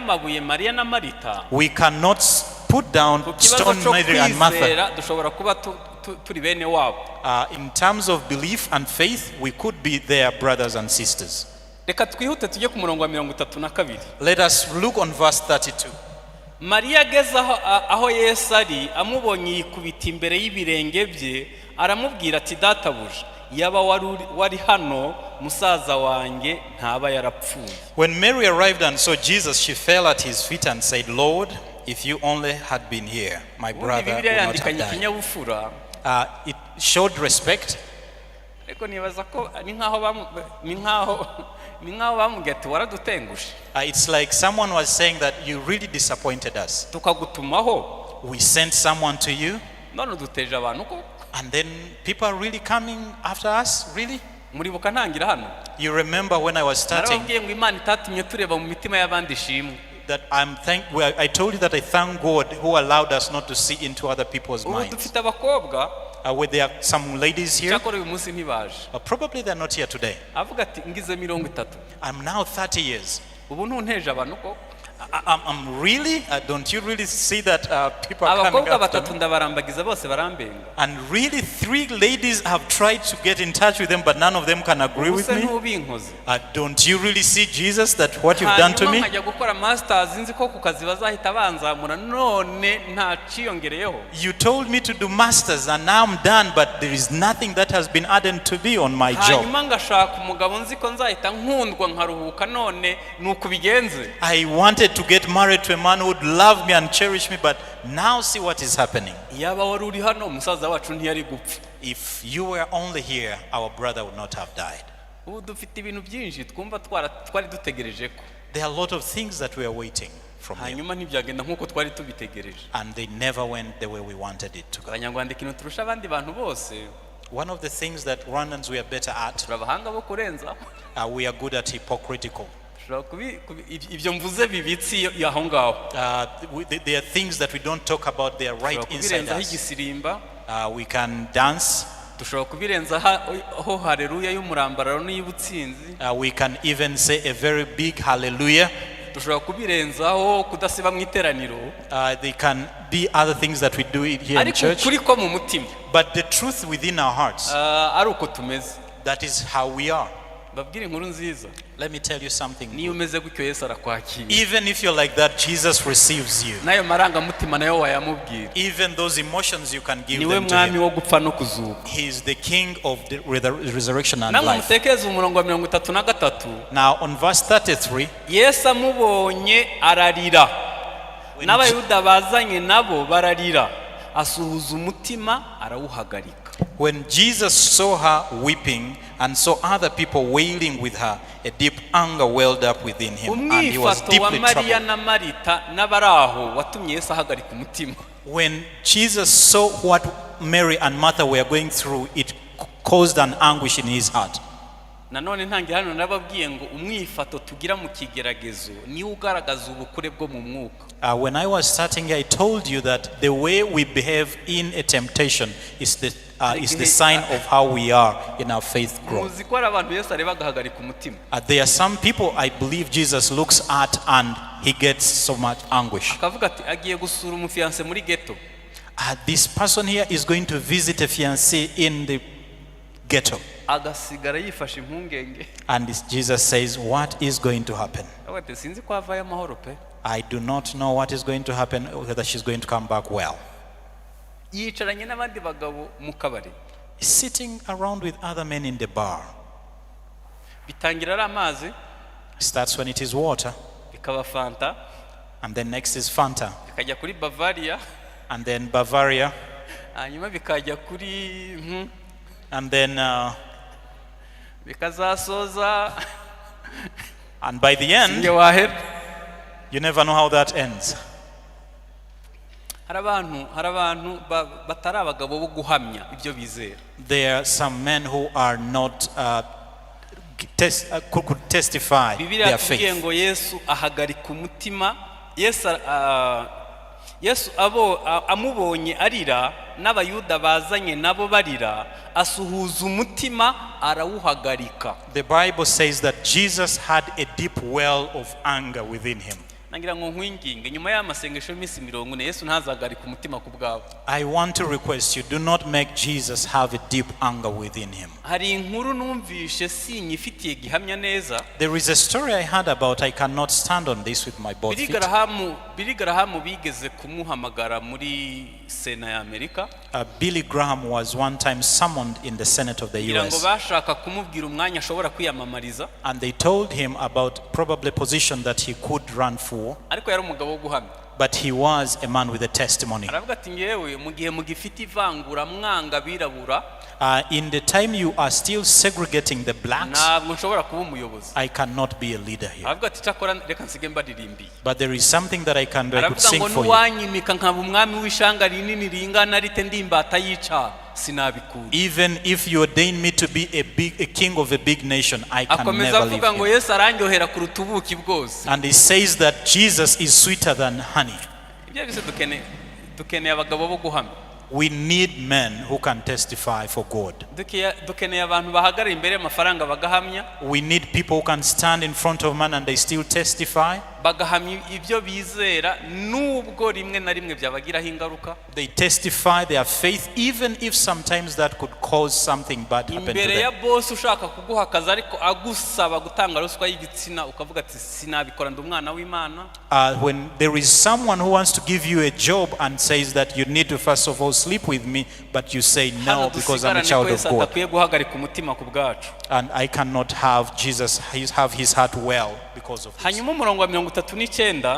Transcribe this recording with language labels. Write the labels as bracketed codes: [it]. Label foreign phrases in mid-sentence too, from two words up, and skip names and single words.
[en] We cannot put down stone Mary and Martha. In terms of belief and faith, we could be their brothers and sisters. Let us look on verse 32. [rw] Maria ageze aho Yesu ari amubonye yikubita imbere y'ibirenge bye aramubwira ati databuja yaba wari hano musaza wanjye ntaba yarapfuye. [en] When Mary arrived and saw Jesus, she fell at His feet and said, Lord, if you only had been here, my [rw] ubundi [en] brother would [rw] bibiliya [en] not have [rw] yandikanye [en] died. [rw] ikinyabupfura [en] It showed respect, [rw] ariko nibaza ko ni nkaho bamubwiye ati waradutengushe [en] it's like someone was saying that you really disappointed us. [rw] tukagutumaho [en] We sent someone to you, [rw] none duteje abantu ko [en] and then people are really coming after us, really? [rw] muribuka ntangira hano [en] You remember when I was starting [rw] narababwiye ngo Imana itatumye tureba mu mitima y'abandi ishimwe [en] that I told you that I thank God who allowed us not to see into other people's [rw] ubu [en] minds. [rw] dufite abakobwa [en] Were there some ladies here? [rw] cyakora uyu munsi ntibaje [en] Probably they're not here today. [rw] avuga ati ngize 30 [en] I'm now 30 years. [rw] ubu ntunteje abantu ko [en] I'm really? Don't you really see that people are coming [rw] abakobwa [en] after [rw] batatu [en] me? [rw] ndabarambagiza bose barambenga [en] And really 3 ladies have tried to get in touch with them, but none of them can agree with [rw] ubuse [en] me. [rw] ntubinkoze [en] Don't you really see, Jesus, that what you've done to [rw] hanyuma [en] me? [rw] nkajya gukora masters nzi ko ku kazi bazahita banzamura none nta ciyongereyeho [en] You told me to do masters and now I'm done, but there is nothing that has been added to be on my job. [rw] hanyuma ngashaka umugabo nzi ko nzahita nkundwa nkaruhuka none ni uko bigenze [en] I wanted to get married to a man who would love me and cherish me, but now see what is happening. [rw] yaba wari uri hano umusaza wacu ntiyari gupfa [en] If you were only here, our brother would not have died. [rw] ubu dufite ibintu byinshi twumva twari dutegereje ko [en] There are a lot of things that we are waiting from you, [rw] hanyuma ntibyagenda nk'uko twari tubitegereje [en] and they never went the way we wanted it to go. [rw] abanyarwanda ikintu turusha abandi bantu bose [en] One of the things that Rwandans we are better at, [rw] turi abahanga bo kurenza [en] we are good at hypocritical. [rw] ibyo mvuze bibitsi aho ngaho [en] There are things that we don't talk about, they are right inside [rw] kubirenzaho [en] us. [rw] igisirimba [en] We can dance, [rw] dushobora kubirenzaho haleluya y'umurambararo n'iy'ubutsinzi [en] we can even say a very big hallelujah. [rw] dushobora kubirenzaho kudasiba mu iteraniro [en] They can be other things that we do here in [rw] ariko [en] church, [rw] ukuri ko mu mutima [en] but the truth within our hearts, [rw] ari uko tumeze [en] that is how we are. [rw] babwire inkuru nziza [en] Let me tell you something [rw] niyo [en] good. [rw] umeze gutyo Yesu arakwakira [en] Even if you're like that, Jesus receives you. [rw] nayo marangamutima nayo wayamubwira [en] Even those emotions, you can give [rw] niwe [en] them to [rw] mwami [en] him. [rw] wo gupfa no kuzuka [en] He is the king of the resurrection and [rw] namwe [en] life. [rw] mutekereze umurongo wa 33 [en] Now on verse 33, [rw] Yesu amubonye ararira n'abayuda bazanye nabo bararira asuhuza umutima arawuhagarika [en] when Jesus saw her weeping and saw other people wailing with her, a deep anger welled up within him, and he was [rw] umwifato wa [en] deeply [rw] Mariya [en] troubled. [rw] na Marita n'abaraho watumye Yesu ahagarika umutima [en] When Jesus saw what Mary and Martha were going through, it caused an anguish in his heart. [rw] nanone ntangira hano nababwiye ngo umwifato tugira mu kigeragezo niwo ugaragaza ubukure bwo mu mwuka [en] When I was starting here, I told you that the way we behave in a temptation is the sign of how we are in our faith growth. [rw] muzi ko ari abantu Yesu areba agahagarika umutima [en] There are some people I believe Jesus looks at and he gets so much anguish. [rw] akavuga ati agiye gusura umufiance muri ghetto [en] This person here is going to visit a fiancé in the ghetto. [rw] agasigara yifashe impungenge [en] And Jesus says, what is going to happen? [rw] ati sinzi ko havayo amahoro pe [en] I do not know what is going to happen, whether she's going to come back well. [rw] yicaranye n'abandi bagabo mu kabari [en] He's sitting around with other men in the bar. [rw] bitangira ari amazi [en] Starts when it is water, [rw] bikaba fanta [en] and then next is Fanta, [rw] bikajya kuri Bavaria [en] and then Bavaria, [rw] hanyuma bikajya kuri [en] and then [rw] bikazasoza [en] and by the end, [rw] nge wahera [en] you never know how that ends. [rw] hari abantu batari abagabo bo guhamya ibyo bizera [en] There are some men who are not could testify [rw] Bibiliya [en] their [rw] tubwiye [en] faith. [rw] ngo Yesu ahagarika umutima Yesu amubonye arira n'abayuda bazanye nabo barira asuhuza umutima arawuhagarika [en] The Bible says that Jesus had a deep well of anger within him. [rw] nangira ngo nkwinginge nyuma y'amasengesho y'imisi 40 Yesu ntazagarika umutima ku bwabo [en] I want to request you, do not make Jesus have a deep anger within him. [rw] hari inkuru numvishe sinyifitiye gihamya neza [en] There is a story I heard about, I cannot stand on this with my both feet. [rw] Billy Graham bigeze kumuhamagara muri Sena ya Amerika [en] Billy Graham was one time summoned in the Senate of the [rw] kugira ngo [en] US, [rw] bashaka kumubwira umwanya ashobora kwiyamamariza [en] and they told him about probably a position that he could run for, [rw] ariko yari umugabo wo guhamya [en] but he was a man with a testimony. [rw] aravuga ati ngewe mu gihe mugifite ivangura mwanga birabura [en] In the time you are still segregating the blacks, [rw] ntabwo nshobora kuba umuyobozi. [en] I cannot be a leader here. [rw] aravuga ati cyakora reka nsige mbaririmbiye. [en] But there is something that I can do. I could [rw] aravuga [en] sing [rw] ngo [en] for you. [rw] nuwanyimika nkaba umwami w'ishanga rinini ringana rite ndimbata yica sinabikura. [en] Even if you ordain me to be a king of a big nation, I can [rw] akomeza [en] never leave [rw] avuga ngo [en] him. [rw] Yesu arandyohera kuruta ubuki bwose. [en] And he says that Jesus is sweeter than honey. [rw] ibyo byose dukeneye abagabo bo guhamya. [en] We need men who can testify for God. [rw] dukeneye abantu bahagarara imbere y'amafaranga bagahamya. [en] We need people who can stand in front of man and they still testify. [rw] bagahamya ibyo bizera nubwo rimwe na rimwe byabagiraho ingaruka. [en] They testify their faith even if sometimes that could cause something bad happen to [rw] imbere ya [en] them. [rw] boss ushaka kuguha akazi ariko agusaba gutanga ruswa y'igitsina ukavuga ati sinabikora ndi umwana w'Imana. [en] When there is someone who wants to give you a job and says that you need to first of all sleep with me, but you say no because I'm a child of God. [rw] guhagarika umutima ku bwacu. [en] And I cannot have Jesus have his heart well because of this. [rw] hanyuma umurongo wa 39